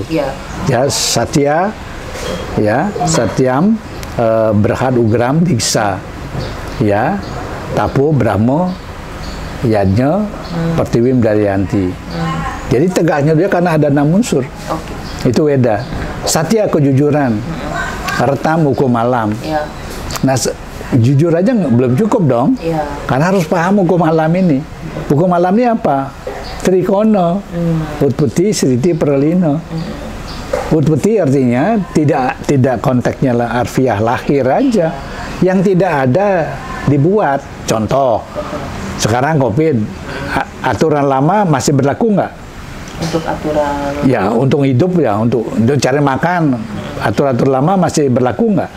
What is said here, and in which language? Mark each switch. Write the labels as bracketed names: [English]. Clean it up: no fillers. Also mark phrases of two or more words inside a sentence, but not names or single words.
[Sanskrit] Ya, satya, ya, satyam, berhad, ugram, diksa, ya, tapo, brahmo, yajna, pertiwim, daryanti. [Indonesian] Jadi tegaknya dia karena ada 6 unsur. Itu Weda. Satya, kejujuran. Retam, hukum alam. Nah, jujur aja belum cukup dong. Karena harus paham hukum alam ini. Hukum alam ini apa? [Sanskrit] Trikono, utpati, sriti, pralino. [Indonesian] Utpati artinya tidak konteksnya harfiah lahir aja. Yang tidak ada dibuat. Contoh, sekarang COVID, aturan lama masih berlaku nggak? Untuk aturan? Ya, untuk hidup ya, untuk cari makan, aturan lama masih berlaku nggak?